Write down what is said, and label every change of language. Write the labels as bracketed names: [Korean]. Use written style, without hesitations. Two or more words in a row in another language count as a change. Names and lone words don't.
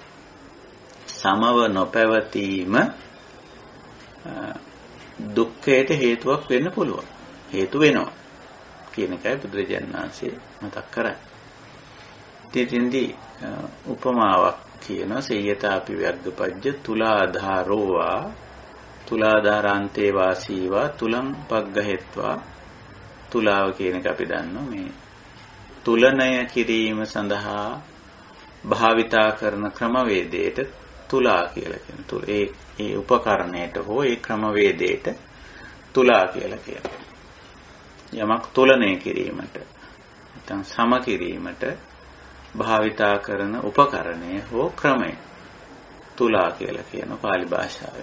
[Sinhala] සමව නොපැවතීම දුක්ඛයට හේතුවක් වෙන්න පුළුවන්. හේතු වෙනවා කියන එකයි බුදුරජාණන් වහන්සේ මතක් කරන්නේ. ඉතින්දී උපමාවක් කියන [Pali] සේයතාපි වග්ගපජ්ජ තුලාධාරෝවා තුලාධාරාන්තේ වාසීවා තුලං පග්ගහෙත්වා. [Sinhala] තුලාව කියන එක අපි දන්නවා මේ තුලනය කිරීම සඳහා භාවිතා කරන ක්‍රමවේදයට තුලා කියලා කියනවා. ඒ උපකරණයට හෝ ඒ ක්‍රමවේදයට තුලා කියලා කියනවා. යමක් තුලනය කිරීමට නැත්නම් සම කිරීමට භාවිතා කරන උපකරණය හෝ ක්‍රමය තුලා කියලා කියන පාලි භාෂාවේ.